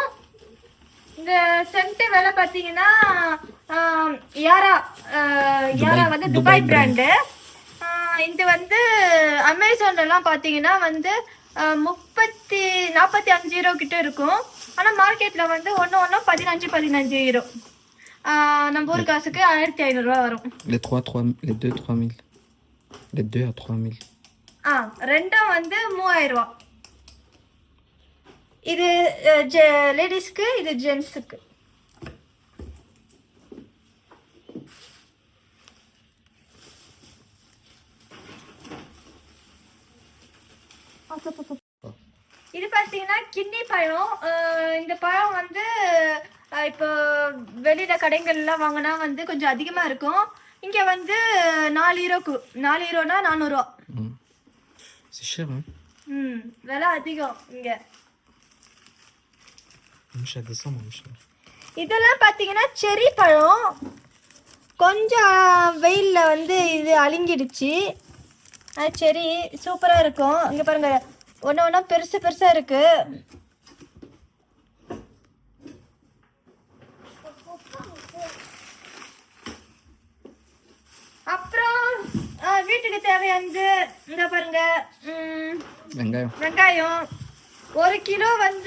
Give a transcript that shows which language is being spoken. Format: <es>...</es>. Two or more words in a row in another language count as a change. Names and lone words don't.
<ta>இந்த சென்ட் விலை பார்த்தீங்கன்னா யாரா வந்து துபாய் பிராண்டு. இது வந்து அமேசான்லாம் பார்த்தீங்கன்னா வந்து 45 யூரோ கிட்ட இருக்கும். ஆனால் மார்க்கெட்டில் வந்து ஒன்று 15 யூரோ. நம்ம ஊர் காசுக்கு 1500 ரூபா வரும்.</ta> <fr>Les 2 3000. Les 2 à 3000.</fr> <ta>ரெண்டும் வந்து 3000 ரூபா. இது லேடிஸ்க்கு, இது ஜென்ஸுக்கு. இது பார்த்தீங்கன்னா கின்னி பழம். இந்த பழம் வந்து இப்போ வெளியில கடைகள்லாம் வாங்கினா வந்து கொஞ்சம் அதிகமா இருக்கும். இங்க வந்து 4 யூரோக்கு, 4 யூரோனா 400 ரூபா.</ta> <fr>C'est cher, hein?</fr> <ta>விலை அதிகம் இங்க.</ta> <fr>Mon descend, mon cher.</fr> <ta>இதெல்லாம் பார்த்தீங்கன்னா செரி பழம். கொஞ்சம் வெயில்ல வந்து இது அழுங்கிடுச்சு. செரி சூப்பராக இருக்கும். இங்கே பாருங்க, ஒன்று பெருசு பெருசாக இருக்கு. அப்புறம் வீட்டுக்கு தேவையானது இந்த பாருங்க, வெங்காயம் 1 கிலோ வந்து</ta>